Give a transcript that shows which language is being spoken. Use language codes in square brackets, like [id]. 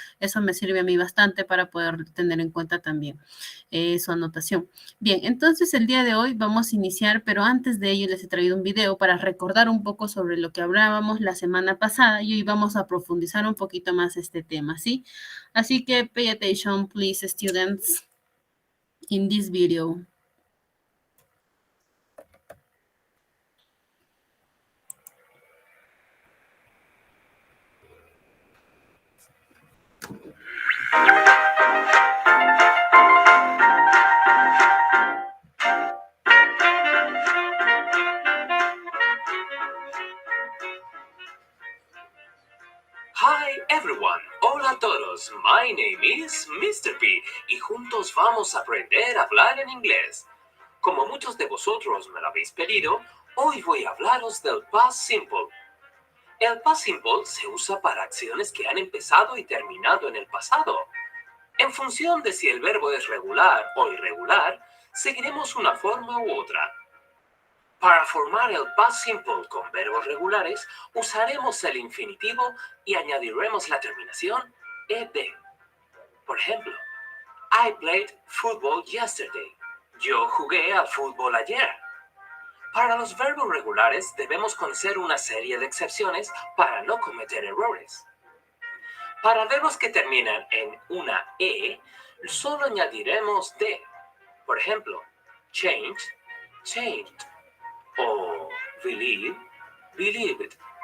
[es] Eso me sirve a mí bastante para poder tener en cuenta también su anotación. Bien, entonces el día de hoy vamos a iniciar, pero antes de ello les he traído un video para recordar un poco sobre lo que hablábamos la semana pasada y hoy vamos a profundizar un poquito más este tema, ¿sí? Así que [en] pay attention, please, students, in this video. Hi everyone, [es] hola a todos, [en] my name is Mr. [es] P y juntos vamos a aprender a hablar en inglés. Como muchos de vosotros me lo habéis pedido, hoy voy a hablaros del past simple. El past simple se usa para acciones que han empezado y terminado en el pasado. En función de si el verbo es regular o irregular, seguiremos una forma u otra. Para formar el past simple con verbos regulares, usaremos el infinitivo y añadiremos la terminación ed. Por ejemplo, [en] I played football yesterday. [es] Yo jugué al fútbol ayer. Para los verbos regulares debemos conocer una serie de excepciones para no cometer errores. Para verbos que terminan en una e, solo añadiremos de. Por ejemplo, change, changed. O believe, believed.